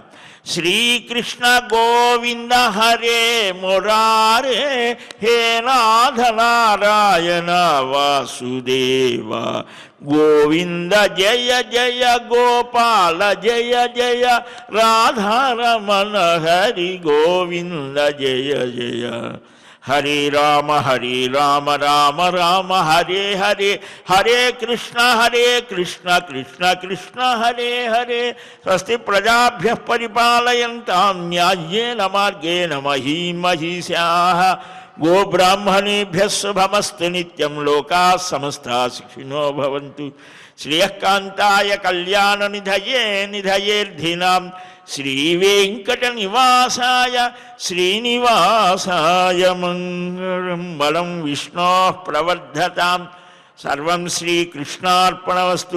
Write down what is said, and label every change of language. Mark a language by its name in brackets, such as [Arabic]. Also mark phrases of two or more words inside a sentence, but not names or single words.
[Sanskrit] శ్రీకృష్ణ గోవింద హరే మురారే హే నాథ నారాయణ వాసుదేవ గోవింద జయ జయ గోపాల జయ జయ రాధారమణ హరి గోవింద జయ జయ హరే రామ రామ రామ హరే హరే హరే కృష్ణ కృష్ణ కృష్ణ హరే హరే. స్వస్తి ప్రజాభ్య పరిపాలయంతాం న్యాయేన మార్గేణ మహీం మహిషాః. గోబ్రాహ్మణేభ్యः శుభమస్తు నిత్యం. లోకాः సమస్తాः సుఖినో భవంతు. శ్రేయఃకాంతాయ కళ్యాణ నిధయే నిధయేర్ధినాం. శ్రీవేంకట నివాసాయ శ్రీనివాసాయ మంగళం. బలం విష్ణోః ప్రవర్ధతాం. సర్వం శ్రీకృష్ణార్పణమస్తు.